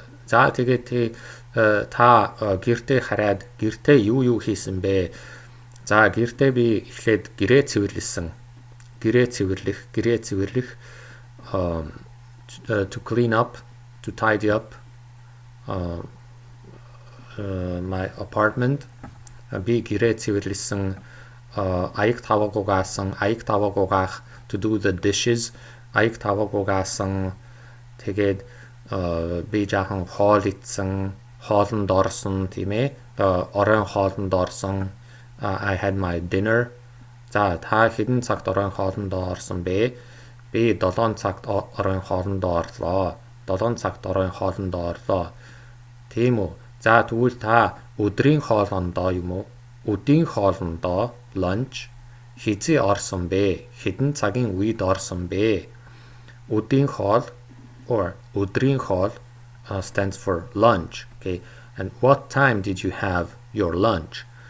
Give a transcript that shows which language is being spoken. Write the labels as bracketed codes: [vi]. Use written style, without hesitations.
[mn] За тэгээд та гэртээ хараад гэртээ юу хийсэн бэ? За гэртээ би эхлээд гэрээ цэвэрлэсэн. Гэрээ цэвэрлэх [en] to clean up, to tidy up my apartment. [mn] Би гэрээ цэвэрлэсэн, аяг таваг угаах, [en] to do the dishes, [mn] аяг таваг угаасан. Тэгээд би жаахан хоол идсэн, хоолнд орсон тийм ээ. Оройн хоолнд орсон. [en] I had my dinner. [mn] За та хэдэн цагт оройн хоолнд орсон бэ? Би 7 цагт оройн хоолнд орлоо. 7 цагт оройн хоолнд орлоо. Тийм үү? За тэгвэл та өдрийн хоолндоо юм уу? Өдийн хоолндоо lunch хизээ орсон бэ? Хэдэн цагийн үед орсон бэ? Өдийн хоол or өдрийн хоол [en] stands for lunch. Okay, and what time did you have your lunch?